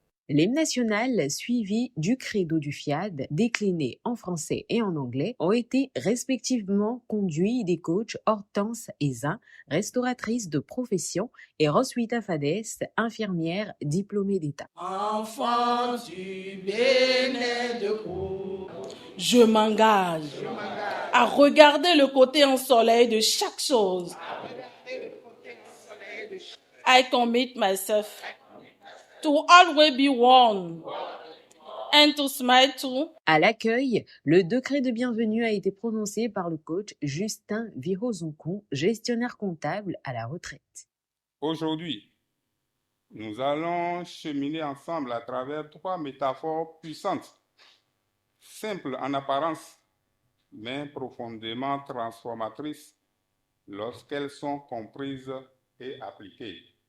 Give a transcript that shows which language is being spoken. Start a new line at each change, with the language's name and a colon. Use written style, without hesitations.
French: L'hymne national suivi du credo du FIAD, décliné en français et en anglais, ont été respectivement conduits des coachs Hortense Ezin, restauratrice de profession, et Roswitha Fades, infirmière diplômée d'État. Enfant du Bénédicte, je m'engage à regarder le côté ensoleillé de chaque chose.
English: I commit myself to always be one and to smile too.
French: À l'accueil, le décret de bienvenue a été prononcé par le coach Justin Virozonkou, gestionnaire comptable à la retraite. Aujourd'hui, nous allons cheminer ensemble à travers 3 métaphores puissantes, simples en apparence, mais profondément transformatrices lorsqu'elles sont comprises et appliquées.